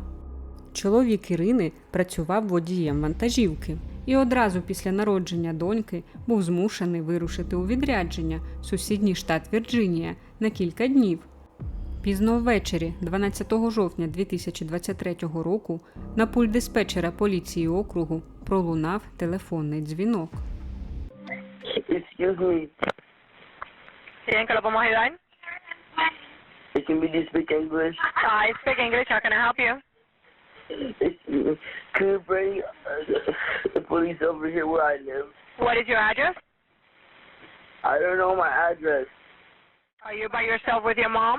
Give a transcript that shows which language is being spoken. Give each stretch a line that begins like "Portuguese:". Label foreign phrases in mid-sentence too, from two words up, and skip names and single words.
Ukrainian: Чоловік Ірини працював водієм вантажівки і одразу після народження доньки був змушений вирушити у відрядження в сусідній штат Вірджинія на кілька днів. Пізно ввечері, 12 жовтня 2023 року, на пульт диспетчера поліції округу пролунав телефонний дзвінок.
English: Excuse me.
Spanish: Sí, ¿en qué lo podemos ayudar?
English: Can we speak English? I speak English. How can I help you? Can you bring the police over here where I live? What is your address? I don't know my address. Are you by yourself with your mom?